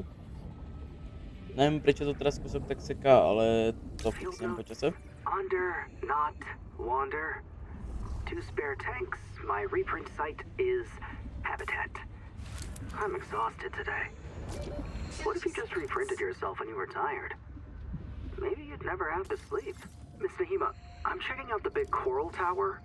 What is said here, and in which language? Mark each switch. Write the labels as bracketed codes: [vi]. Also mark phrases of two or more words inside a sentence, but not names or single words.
[sk] Neviem prečo to teraz kúsok tak seká, ale to fixujem počase. [en] Wander, not wander. 2 spare tanks. My reprint site is habitat. I'm exhausted today. What if you just reprinted yourself when you were tired? Maybe you'd never have to sleep. Miss Nahima, I'm checking out the big coral tower.